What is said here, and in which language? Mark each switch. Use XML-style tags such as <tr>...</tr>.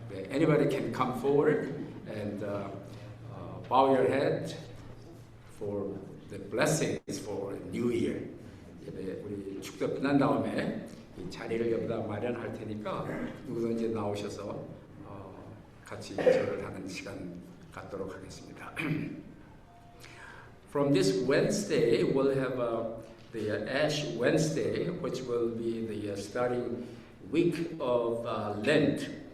<en>Anybody can come forward and bow your head for the blessings for New Year.</en> <ko>우리 축도 끝난 다음에 이 자리를 여기다 마련할 테니까 누구든지 나오셔서 같이 절을 하는 시간 갖도록 하겠습니다.</ko> <en>From this Wednesday, we'll have the Ash Wednesday, which will be the starting week of Lent.</en>